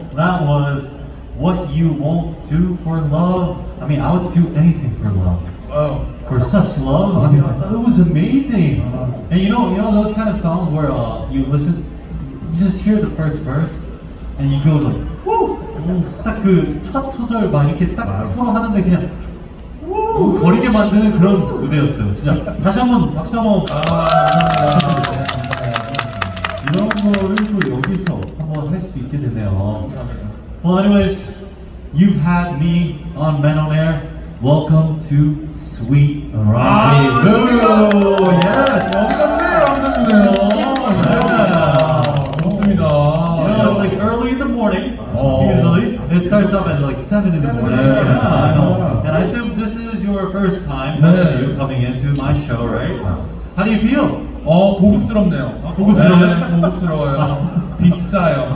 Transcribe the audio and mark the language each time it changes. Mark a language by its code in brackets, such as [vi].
[en] That was What You Won't Do for Love. I mean, I would do anything for love. Oh. For such love. I mean, it was amazing. And you know those kind of songs where you listen, you just hear the first verse, and you go like, woo! [ko] 딱 그 첫 소절 막 이렇게 딱 서로 하는데 그냥 우 거리게 만드는 그런 무대였어요. 진짜 다시 한번 박수 한번 감사합니다. 이런 거를 또 여기서 한번 할 수 있게 되네요. [en] Well, anyways, you've had me on Men on Air. Welcome to Sweet Rendezvous. Yes, [ko] 여기가 스윗랑데부네요. 좋습니다. [en] You know, it's like early in the morning. Usually, it starts up at like 7 in the morning. Yeah. And I assume this is your first time you coming into my show, right? How do you feel? [ko] 고급스럽네요. 고급스러워요? 네, 고급스러워요. 비싸요.